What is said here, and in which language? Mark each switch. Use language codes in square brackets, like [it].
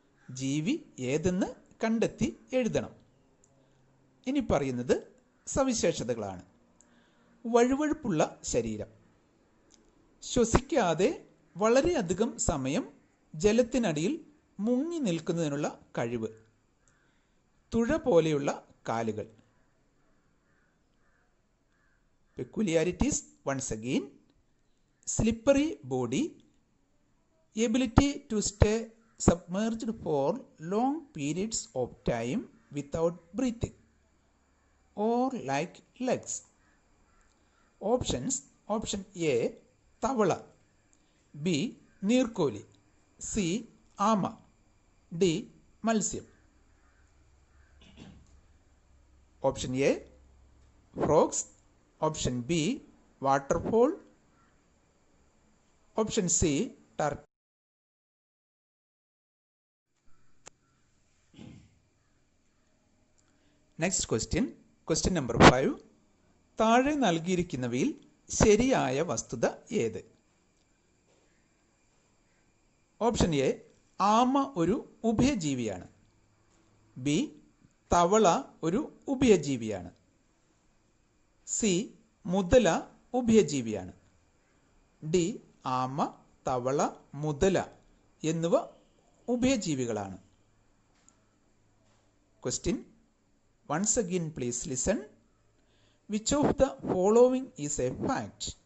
[ml] ജീവി ഏതെന്ന് കണ്ടെത്തി എഴുതണം. ഇനി പറയുന്നത് സവിശേഷതകളാണ്. വഴുവഴുപ്പുള്ള ശരീരം, ശ്വസിക്കാതെ വളരെയധികം സമയം ജലത്തിനടിയിൽ മുങ്ങി നിൽക്കുന്നതിനുള്ള കഴിവ്, തുഴ പോലെയുള്ള കാലുകൾ. [en] Peculiarities once again: slippery body, ability to stay submerged for long periods of time without breathing, or like legs. [ml] Options: option A തവള, B നീർക്കോലി, C ആമ, D മത്സ്യം. [en] Option A frogs, option B waterfall, option C turtle. [ml] Next question, question number 5. താഴെ നൽകിയിരിക്കുന്നവയിൽ ശരിയായ വസ്തുത ഏത്? Option A ആമ ഒരു ഉഭയജീവിയാണ്. B തവള ഒരു ഉഭയജീവിയാണ്. സി മുതല ഉഭയജീവിയാണ്. ഡി ആമ, തവള, മുതല എന്നിവ ഉഭയജീവികളാണ്. [en] Question once again please listen. Which of the following is a fact?